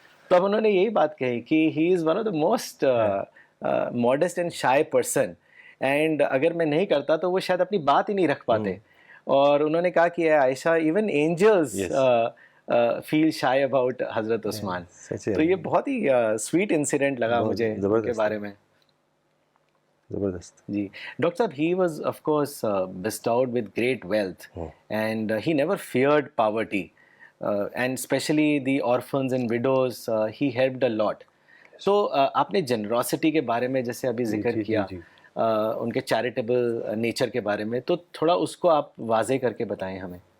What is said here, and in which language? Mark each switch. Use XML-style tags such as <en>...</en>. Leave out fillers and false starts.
<ur>تو اب انہوں نے یہی بات کہی کہ</ur> <en>he is one of the most modest and shy person,</en> <ur>and اگر میں نہیں کرتا تو وہ شاید اپنی بات ہی نہیں رکھ پاتے. اور انہوں نے کہا کہ اے عائشہ,</ur> <en>even angels feel shy about</en> <ur>حضرت عثمان. تو یہ بہت ہی سویٹ انسیڈنٹ لگا مجھے ان کے بارے میں. زبردست. جی ڈاکٹر صاحب,</ur> <en>he was of course bestowed with great wealth and he never feared poverty and especially the orphans and widows he helped a lot.</en> <ur>تو آپ نے جنراسٹی کے بارے میں جیسے ابھی ذکر کیا, ان کے چیریٹیبل نیچر کے بارے میں, تو تھوڑا اس کو آپ واضح کر کے بتائیں ہمیں.</ur>